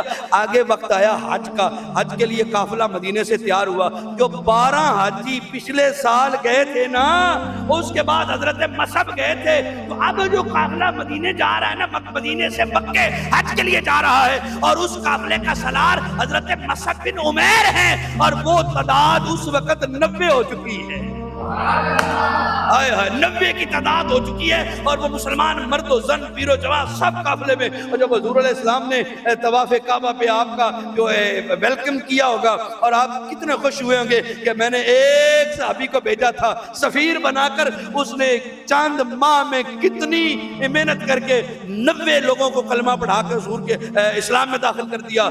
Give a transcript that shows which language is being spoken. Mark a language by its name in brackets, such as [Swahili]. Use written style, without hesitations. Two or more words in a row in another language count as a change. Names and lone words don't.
[Urdu] آگے وقت آیا حج کا، حج کے لیے قافلہ مدینے سے تیار ہوا، جو 12 حاجی پچھلے سال گئے تھے نا، اس کے بعد حضرت مصعب گئے تھے، تو اب جو قافلہ مدینے جا رہا ہے نا، مدینے سے مکے حج کے لیے جا رہا ہے، اور اس قافلے کا سالار حضرت مصعب بن عمیر ہیں، اور وہ تعداد اس وقت 90 ہو چکی ہے، 90 کی تعداد ہو چکی ہے، اور وہ مسلمان مرد و زن پیر و جوان سب قافلے میں۔ اور جب حضور علیہ السلام نے طواف کعبہ پہ آپ کا جو ویلکم کیا ہوگا، اور آپ کتنے خوش ہوئے ہوں گے کہ میں نے ایک صحابی کو بھیجا تھا سفیر بنا کر، اس نے چاند ماہ میں کتنی محنت کر کے 90 لوگوں کو کلمہ پڑھا کر حضور کے اسلام میں داخل کر دیا۔